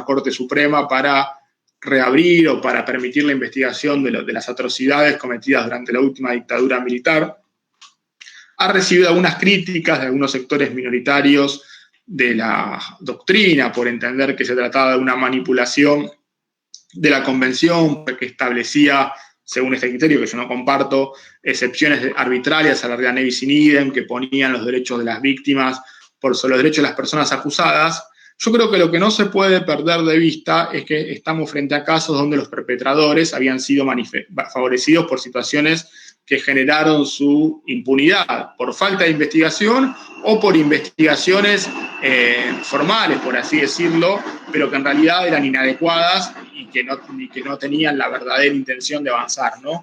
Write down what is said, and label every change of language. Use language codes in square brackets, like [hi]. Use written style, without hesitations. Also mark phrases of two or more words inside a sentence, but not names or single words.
[es] Corte Suprema para reabrir o para permitir la investigación de las atrocidades cometidas durante la última dictadura militar, ha recibido algunas críticas de algunos sectores minoritarios de la doctrina por entender que se trataba de una manipulación de la Convención que establecía, según este criterio que yo no comparto, excepciones arbitrarias a la regla [la] levis in idem [es] que ponían los derechos de las víctimas por sobre los derechos de las personas acusadas. Yo creo que lo que no se puede perder de vista es que estamos frente a casos donde los perpetradores habían sido favorecidos por situaciones que generaron su impunidad, por falta de investigación o por investigaciones formales, por así decirlo, pero que en realidad eran inadecuadas y que no tenían la verdadera intención de avanzar, ¿no?